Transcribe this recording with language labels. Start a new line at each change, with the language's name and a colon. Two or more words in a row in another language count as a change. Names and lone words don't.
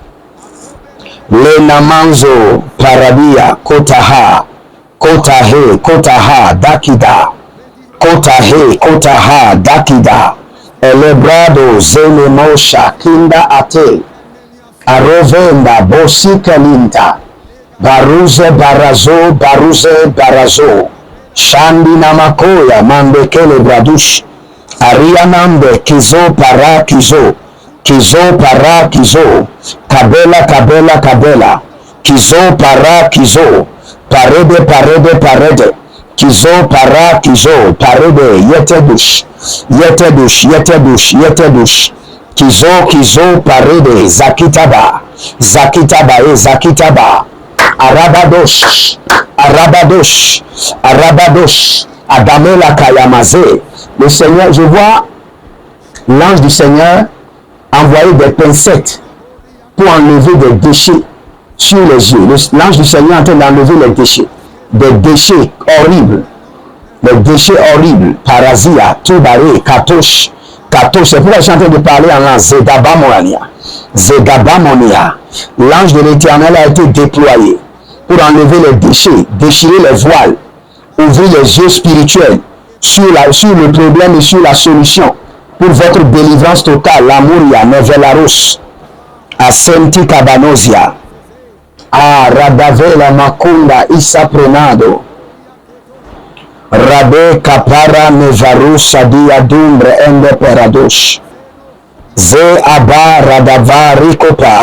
French: Lenamanzo Paradia, Kotaha, Dakida, Kotahe, Kotaha, Dakida, Elebrado, Zenemosha, Kinda Ate, Arovenda, Bosikalinta, Baruze, Barazo, Baruze, Barazo, Shandi Namakoya, Mandekele Bradush, Arianambe, Kizo, Para, Kizo, Kizo, Para, Kizo, Kabela, Kabela, Kabela, Kizo, Para, Kizo, Parede, Parede, Parede, Kizo, Para, Kizo, Parede, Yetedush, Yetedush, Yetedush, Yetedush, Kizo, Kizo, Parede, Zakitaba, Zakitaba, Zakitaba, Arabadosh, Arabadosh, Arabadosh, Adamela Kayamaze. Le Seigneur, je vois l'ange du Seigneur envoyer des pincettes pour enlever des déchets sur les yeux. L'ange du Seigneur est en train d'enlever les déchets. Des déchets horribles. Des déchets horribles. Parasia, Tubaré, Katosh. Katosh, c'est pourquoi je suis en train de parler en langue. Zedabamonia. Zedabamonia. L'ange de l'Éternel a été déployé pour enlever les déchets, déchirer les voiles, ouvrir les yeux spirituels sur le problème et sur la solution pour votre délivrance totale. L'amoria, Nevelaros, Asenti Cabanosia, Radavela Macunda, Issa Prenado, Rabe Capara Nevarus, Sadia Dumbre, Ende Peradosh, Ze Abba Radava Rikopa,